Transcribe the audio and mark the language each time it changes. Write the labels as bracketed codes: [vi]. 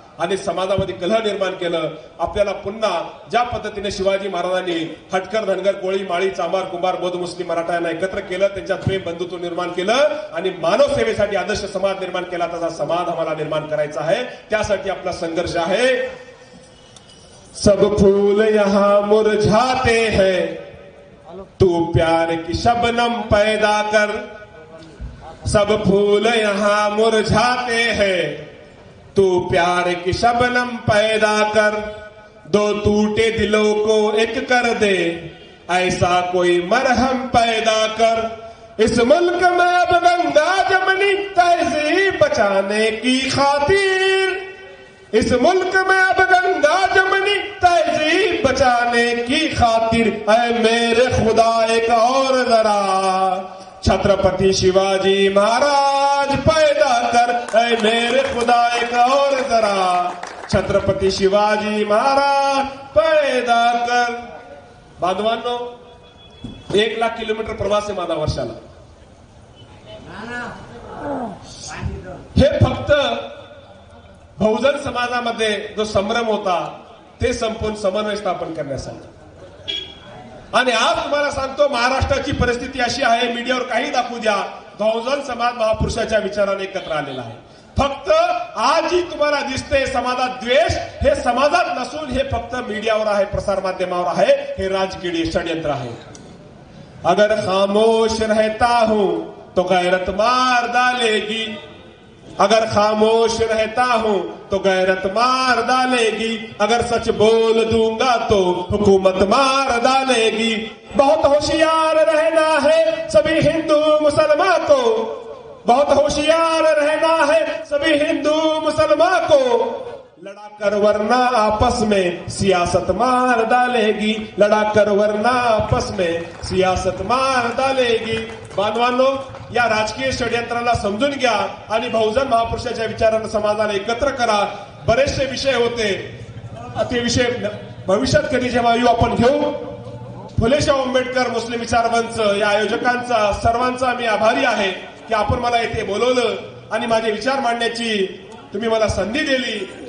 [mr] आणि समाजामध्ये कलह निर्माण केलं. आपल्याला पुन्हा ज्या पद्धतीने शिवाजी महाराजांनी हटकर, धनगर, कोळी, माळी, चांभार, कुंभार, बौद्ध, मुस्लिम, मराठा यांना एकत्र केलं, त्यांच्यात प्रेम, बंधुत्व निर्माण केलं आणि मानव सेवेसाठी आदर्श समाज निर्माण केला. तसा समाज आम्हाला निर्माण करायचा आहे. त्यासाठी आपला संघर्ष आहे. [hi] सब फूल यहाँ मुरझाते हैं, तू प्यार की शबनम पैदा कर. सब फूल यहाँ मुरझाते हैं, तू प्यार की शबनम पैदा कर. दो टूटे दिलों को एक कर दे, ऐसा कोई मरहम पैदा कर. इस मुल्क में अब गंगा जमनी तहजीब बचाने की खातिर, इस मुल्क में अब गंगा जमनी तहजीब बचाने की खातिर. ऐ मेरे खुदा एक और जरा छत्रपति शिवाजी महाराज पैदा कर. ऐ मेरे खुदा एक और जरा छत्रपति शिवाजी महाराज पैदा कर. [mr] बांधवांनो, 1,00,000 किलोमीटर प्रवास आहे माझा वर्षाला. हे फक्त बहुजन समाजामध्ये जो संभ्रम होता ते संपून समन्वय स्थापन करण्यासाठी. आणि आज तुम्हाला सांगतो, महाराष्ट्राची परिस्थिती अशी आहे, मीडियावर काही दाखवू द्या, बहुजन समाज महापुरुषाच्या विचाराने एकत्र आलेला आहे. फक्त आजही तुम्हाला दिसते समाजात द्वेष, हे समाजात नसून हे फक्त मीडियावर आहे, प्रसार माध्यमावर आहे. हे राजकीय षड्यंत्र आहे. [hi] अगर खामोश रहता हूं तो गैरत मार डालेगी, अगर खामोश रहता हूं तो गैरत मार डालेगी. अगर सच बोल दूंगा तो हुकूमत मार डालेगी. बहुत होशियार रहना है सभी हिंदू मुसलमान को, बहुत होशियार रहना है सभी हिंदू मुसलमान को. लड़ाकर वरना आपस में सियासत मार डालेगी, लड़ाकर वरना आपस में सियासत मार डालेगी. [mr] बांधवांनो, या राजकीय षड्यंत्राला समजून घ्या आणि बहुजन महापुरुषाच्या विचारांना समाजाला एकत्र करा. बरेचसे विषय होते, ते विषय भविष्यात कधी जेव्हा येऊ आपण घेऊ. फुलेशाह आंबेडकर मुस्लिम विचार मंच या आयोजकांचा सर्वांचा मी आभारी आहे की आपण मला इथे बोलवलं आणि माझे विचार मांडण्याची तुम्ही मला संधी दिली.